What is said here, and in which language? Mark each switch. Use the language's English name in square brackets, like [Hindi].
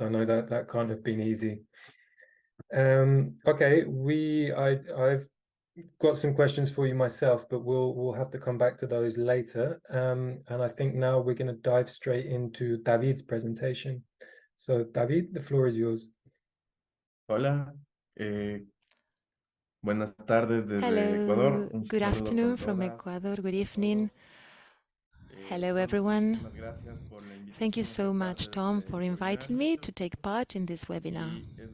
[English] I know that that can't have been easy. Okay, I've got some questions for you myself, but we'll have to come back to those later. And I think now we're going to dive straight into David's presentation. So David, the floor is yours. [Spanish] Hola, buenas tardes desde Ecuador. [English] Hello, good afternoon from Ecuador, good evening. Hello everyone. Thank you so much, Tom, for inviting me to take part in this webinar.